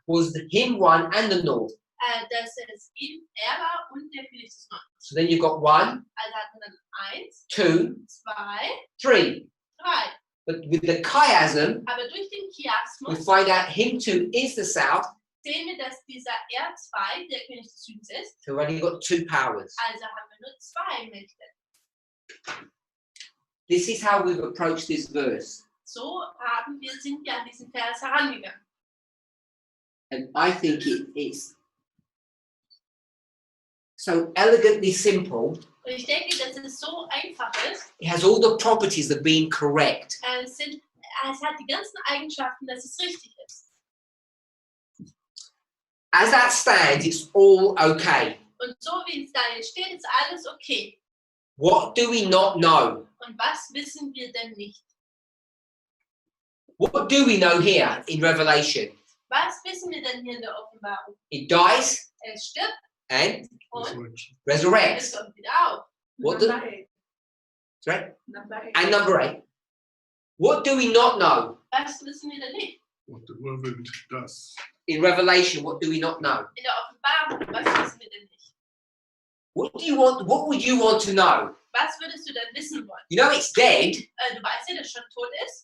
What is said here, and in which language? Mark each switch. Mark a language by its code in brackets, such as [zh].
[en] was the him one and the north. [de] dass es er war und der König des Nordens. [en] So then you've got 1, [de] Also hat man dann 1, [en] 2, [de] 2, [en] 3. [de] 3. [en] But with the chiasm, [de] Aber durch den [en] we [de] Chiasmus [en] find out him 2 is the south. [de] sehen wir, dass dieser R2 der König des Südens ist. [en] So we've only got 2 powers. [de] Also haben wir nur 2 Mächte. [en] This is how we've approached this verse. [de] So sind wir an diesen Vers herangegangen. [en] And I think it's so elegantly simple. [de] Und ich denke, dass es so einfach ist. [en] It has all the properties of being correct. [de] Es hat die ganzen Eigenschaften, dass es richtig ist. [en] As that stands, it's all okay. [de] Und so wie es da jetzt steht, ist alles okay. [en] What do we not know? [de] Und was wissen wir denn nicht? [en] What do we know here in Revelation? [de] Was wissen wir denn hier in der Offenbarung? [en] It dies [de] Es stirbt [en] and [de] und [en] Resurrection. [de] es [en] resurrects. [de] kommt wieder auf. [en] What Number the, 8. sorry? Number 8. And number 8. What do we not know? [de] Was wissen wir denn nicht? [en] What the whirlwind does. In Revelation, what do we not know? [de] In der Offenbarung, was wissen wir denn nicht? [en] What would you want to know? [de] Was würdest du denn wissen wollen? [en] You know it's dead. [de] Du weißt ja, dass es schon tot ist.